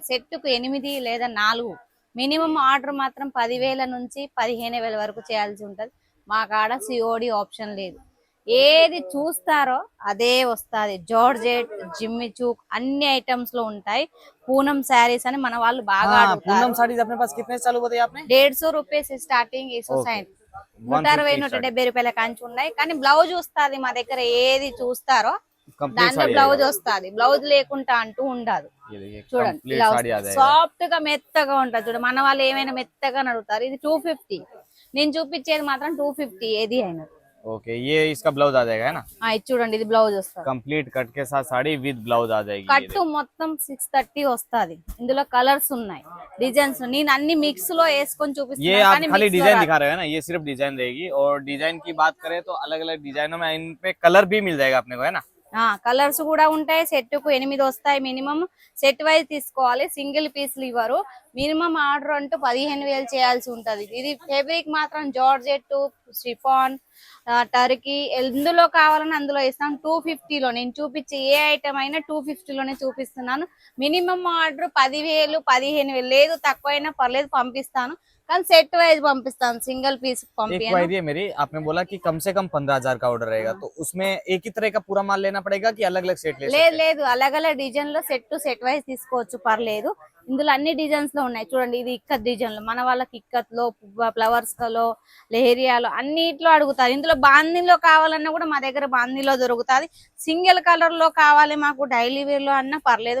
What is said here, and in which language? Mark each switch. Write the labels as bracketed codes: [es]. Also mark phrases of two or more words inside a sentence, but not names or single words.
[te] సెట్ కు 8 లేదా 4 మినిమం ఆర్డర్ మాత్రం 10,000 నుంచి 15,000 వరకు చేయాల్సి ఉంటది. మా కాడ సిఓడి ఆప్షన్ లేదు. ఏది చూస్తారో అదే వస్తుంది. జార్జెట్, జిమ్మి చూక్ అన్ని ఐటమ్స్ లో ఉంటాయి. पूनम साड़ीज అని మన వాళ్ళు బాగా అడుగుతారు. [hi] पूनम साड़ीज अपने पास कितने चालू बताइए आपने? [te] 150 రూపాయస్ స్టార్టింగ్ 160 170 రూపాయల కాంచి ఉన్నాయి. కానీ బ్లౌజ్ వస్తుంది మా దగ్గర. ఏది చూస్తారో దాంట్లో బ్లౌజ్ వస్తుంది. బ్లౌజ్ లేకుండా అంటూ ఉండదు. చూడండి సాఫ్ట్ గా మెత్తగా ఉంటుంది. చూడండి మన వాళ్ళు ఏమైనా మెత్తగా అడుగుతారు. ఇది 250. నేను చూపించేది మాత్రం 250 ఏది అయినా. [hi] ओके ये इसका ब्लाउज आ जाएगा है ना? [te] చూడండి ఇది బ్లౌజ్ వస్తుంది. [hi] कंप्लीट कट के साथ साड़ी विद ब्लाउज आ जाएगी. [te] కట్టు మొత్తం 630 వస్తుంది. ఇందులో కలర్స్ ఉన్నాయి, డిజైన్స్. నేను అన్ని మిక్స్ లో వేసుకొని చూపిస్తాను. [hi] ये आप खाली डिजाइन दिखा रहे हैं ना, ये सिर्फ डिजाइन रहेगी. और डिजाइन की बात करें तो अलग अलग डिजाइनों में इन पे कलर भी मिल जाएगा अपने को, है ना? [te] కలర్స్ కూడా ఉంటాయి. సెట్ కు 8 వస్తాయి. మినిమం సెట్ వైజ్ తీసుకోవాలి. సింగిల్ పీస్లు ఇవ్వరు. మినిమం ఆర్డర్ అంటూ 15,000 చేయాల్సి ఉంటది. ఇది ఫ్యాబ్రిక్ మాత్రం జార్జెట్, షిఫాన్, టర్కీ ఎందులో కావాలని అందులో ఇస్తాం. 250 లో నేను చూపించే ఏ ఐటమ్ అయినా 250 లోనే చూపిస్తున్నాను. మినిమం ఆర్డర్ 10,000 15,000 లేదు, తక్కువైనా పర్లేదు పంపిస్తాను. కానీ సెట్ వైజ్ పంపిస్తాను, సింగిల్ పీస్ [hi] पंपिए मेरी आपने बोला कि कम से कम 15,000 का ऑर्डर रहेगा, तो उसमें एक ही तरह का पूरा माल लेना पड़ेगा कि अलग अलग सेट [te] లేదు [hi] अलग अलग [te] డిజైన్ లో సెట్ వైజ్ తీసుకోవచ్చు, పర్లేదు. ఇందులో అన్ని డిజైన్స్ లో ఉన్నాయి. చూడండి ఇది ఇక్కత్ డిజైన్ లో, మన వాళ్ళకి ఇక్కత్ లో, ఫ్లవర్స్ లో, లెహరియాలో అన్నిట్లో అడుగుతారు. ఇందులో బాందీలో కావాలన్నా కూడా మా దగ్గర బాందీలో దొరుకుతుంది. సింగిల్ కలర్ లో కావాలి మాకు డైలీ వేర్ లో అన్నా పర్లేదు.